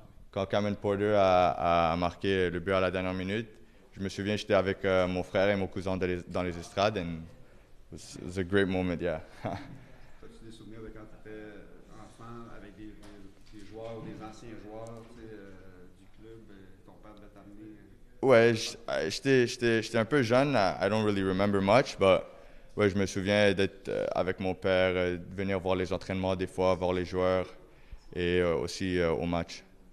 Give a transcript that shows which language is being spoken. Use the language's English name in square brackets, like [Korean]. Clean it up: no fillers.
[French] Quand Cameron Porter a marqué le but à la dernière minute. Je me souviens, j'étais avec mon frère et mon cousin dans les estrades. [English] And it was a great moment, yeah. [French] As-tu des souvenirs de quand tu étais enfant avec des joueurs ou des anciens joueurs du club? Ton père devait t'amener? Ouais, j'étais un peu jeune. [English] I don't really remember much, but [French] ouais, je me souviens d'être avec mon père, de venir voir les entraînements des fois, voir les joueurs et aussi au match.